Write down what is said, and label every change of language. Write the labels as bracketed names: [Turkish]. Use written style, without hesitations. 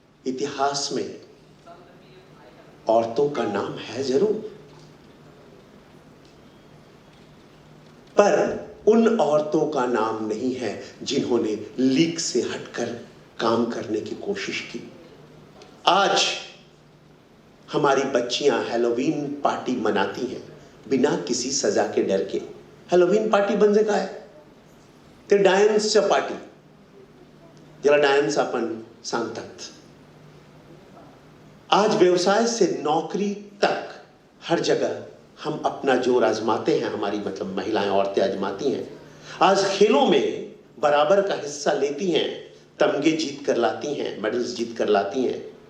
[Hindi] इतिहास में औरतों का नाम है जरूर, पर उन औरतों का नाम नहीं है जिन्होंने लीक से हटकर काम करने की कोशिश की। आज हमारी बच्चियां हैलोवीन पार्टी मनाती हैं बिना किसी सजा के डर के। [Marathi] हैलोवीन पार्टी म्हणजे काय? ते डायन्सच्या पार्टी, ज्याला डायन्स आपण सांगतात। [Hindi] आज व्यवसाय से नौकरी तक हर जगह हम अपना जोर आजमाते हैं, हमारी मतलब महिलाएं औरतें आजमाती हैं। आज खेलों में बराबर का हिस्सा लेती हैं, तमगे जीत कर लाती हैं, मेडल्स जीत कर लाती हैं।